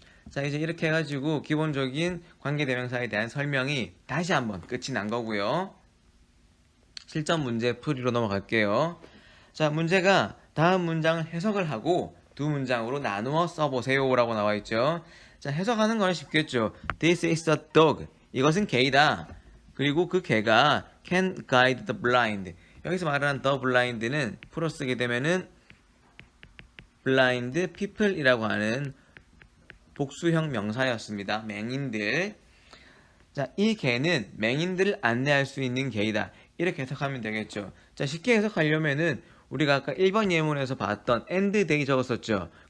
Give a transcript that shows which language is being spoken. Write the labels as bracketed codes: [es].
[ko] 자, 이제 이렇게 해가지고 기본적인 관계대명사에 대한 설명이 다시 한번 끝이 난 거고요. 실전 문제 풀이로 넘어갈게요. 자, 문제가 다음 문장을 해석을 하고 두 문장으로 나누어 써보세요 라고 나와 있죠. 자, 해석하는 거는 쉽겠죠. [en] This is a dog. [ko] 이것은 개이다. 그리고 그 개가 [en] can guide the blind. [ko] 여기서 말하는 the blind는 풀어 쓰게 되면은 blind people이라고 하는 복수형 명사였습니다. 맹인들. 자, 이 개는 맹인들을 안내할 수 있는 개이다. 이렇게 해석하면 되겠죠. 자, 쉽게 해석하려면은 우리가 아까 1번 예문에서 봤던 [en] and they [ko] 적었었죠.